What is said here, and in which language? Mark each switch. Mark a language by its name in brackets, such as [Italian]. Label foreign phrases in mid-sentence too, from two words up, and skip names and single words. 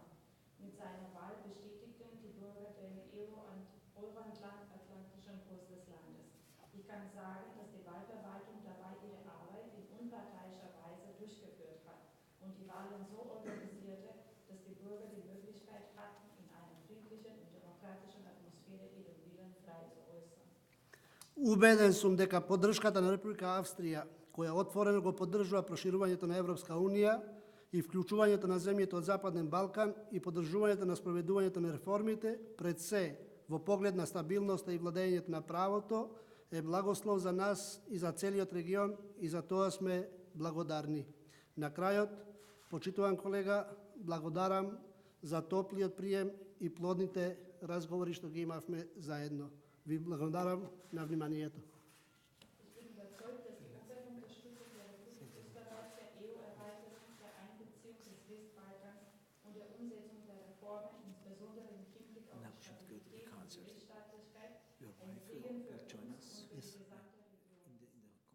[German] Mit seiner Wahl bestätigten die Bürger den euroatlantischen Kurs des Landes. Ich kann sagen, dass die Wahlverwaltung dabei ihre Arbeit in unparteiischer Weise durchgeführt hat und die Wahlen so organisierte, dass die Bürger die Möglichkeit hatten, in einer friedlichen und demokratischen Atmosphäre ihren Willen frei zu äußern. [Macedonian] Убеден сум дека поддршката на Република Австрија, која отворено го поддржува проширувањето на Европска Унија и вклучувањето на земјите од Западен Балкан и поддржувањето на спроведувањето на реформите, пред се во поглед на стабилноста и владењето на правото, е благослов за нас и за целиот регион и за тоа сме благодарни. На крајот, почитуван колега, благодарам за топлиот прием и плодните разговори што ги имавме заедно. Ви благодарам на вниманието. [German] Ich bin überzeugt, dass die komplette Unterstützung der Republik Österreich der EU-Erweiterung, der Einbeziehung des Westbalkans und der Umsetzung der Reformen, insbesondere im Hinblick auf die Stabilität und die Rechtsstaatlichkeit, ein Segen für uns und für die gesamte Region.